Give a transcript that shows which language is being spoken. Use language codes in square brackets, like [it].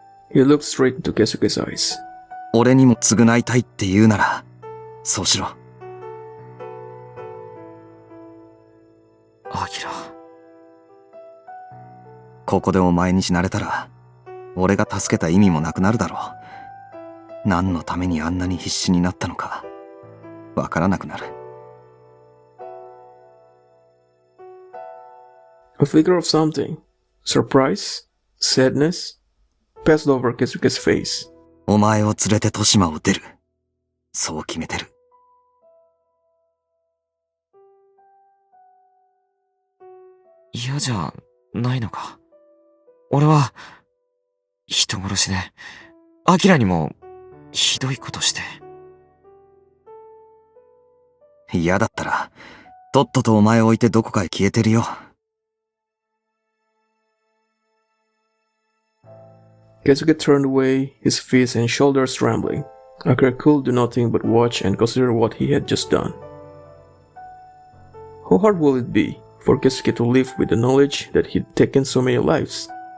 [en] He looked straight into Keisuke's eyes. [ja] 俺にも償いたいって言うなら、そうしろ。アキラ。ここでお前に死なれたら、俺が助けた意味もなくなるだろう。何のためにあんなに必死になったのか、わからなくなる。 [en] A flicker of something, surprise, sadness, passed over Keisuke's face. [ja] お前を連れて豊島を出る。そう決めてる。嫌じゃないのか。俺は、人殺しで、アキラにも、ひどいことして。嫌だったら、とっととお前を置いてどこかへ消えてるよ。 [en] Keisuke turned away, his face and shoulders trembling. Akira could do nothing but watch and consider what he had just done. How hard will it be for Keisuke to live with the knowledge that he'd taken so many lives?